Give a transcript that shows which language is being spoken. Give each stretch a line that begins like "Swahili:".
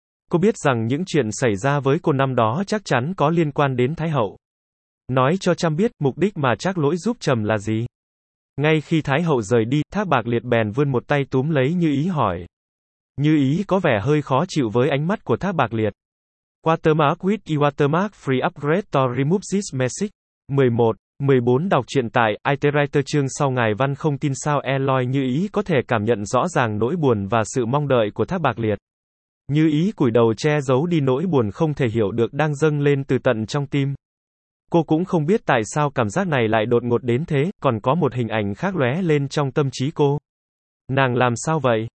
Vietnamese: Cô biết rằng những chuyện xảy ra với cô năm đó chắc chắn có liên quan đến Thái hậu. Nói cho Trâm biết, mục đích mà Trác Lỗi giúp Trầm là gì? Ngay khi Thái hậu rời đi, thác bạc liệt bèn vươn một tay túm lấy Như ý hỏi. Như ý có vẻ hơi khó chịu với ánh mắt của thác bạc liệt.
English: Watermark with Watermark Free Upgrade to Remove This Message.
Vietnamese: 11.14 Đọc truyện tại iterator chương sau ngài văn không tin sao Eloy Như ý có thể cảm nhận rõ ràng nỗi buồn và sự mong đợi của thác bạc liệt. Như ý cúi đầu che giấu đi nỗi buồn không thể hiểu được đang dâng lên từ tận trong tim. Cô cũng không biết tại sao cảm giác này lại đột ngột đến thế, còn có một hình ảnh khác lóe lên trong tâm trí cô. Nàng làm sao vậy?